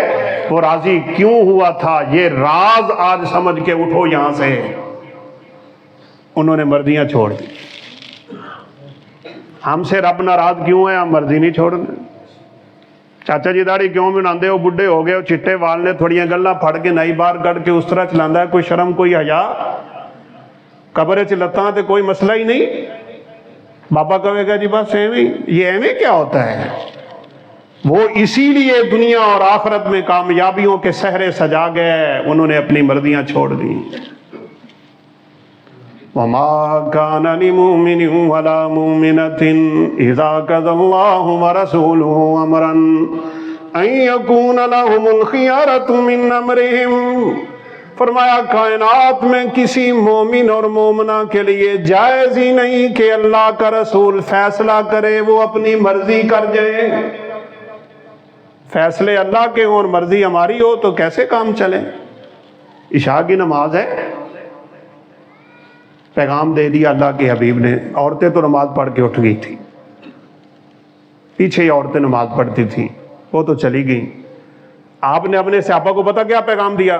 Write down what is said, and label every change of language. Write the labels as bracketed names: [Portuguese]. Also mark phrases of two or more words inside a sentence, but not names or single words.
[Urdu] وہ راضی کیوں ہوا تھا، یہ راز آج سمجھ کے اٹھو یہاں سے۔ انہوں نے مرضیاں چھوڑ دی۔ ہم سے رب ناراض کیوں ہے؟ ہم مرضی نہیں چھوڑنے۔ [Punjabi] چاچا جی داڑھی کیوں بناندے ہو، بڈھے ہو گئے ہو، چٹے وال نے تھوڑیاں گلاں پھڑ کے نئی بار کٹ کے اس طرح چلاندا ہے، کوئی شرم کوئی حیا؟ قبر چ لتاں تے کوئی مسئلہ ہی نہیں۔ [Urdu] بابا کہے گا جی بس ایویں، یہ ایویں کیا ہوتا ہے؟ وہ اسی لیے دنیا اور آخرت میں کامیابیوں کے سہرے سجا گئے، انہوں نے اپنی مرضیاں چھوڑ دیں۔ [Arabic] وَمَا كَانَ لِمُؤْمِنٍ وَلَا مُؤْمِنَةٍ إِذَا قَضَى اللَّهُ وَرَسُولُهُ أَمْرًا أَن يَكُونَ لَهُمُ الْخِيَرَةُ مِنْ أَمْرِهِمْ۔ [Urdu] فرمایا کائنات میں کسی مومن اور مومنہ کے لیے جائز ہی نہیں کہ اللہ کا رسول فیصلہ کرے، وہ اپنی مرضی کر جائے۔ فیصلے اللہ کے ہوں اور مرضی ہماری ہو تو کیسے کام چلے؟ عشاء کی نماز ہے، پیغام دے دیا اللہ کے حبیب نے، عورتیں تو نماز پڑھ کے اٹھ گئی تھی، پیچھے ہی عورتیں نماز پڑھتی تھیں، وہ تو چلی گئیں، آپ نے اپنے صحابہ کو پتہ کیا پیغام دیا؟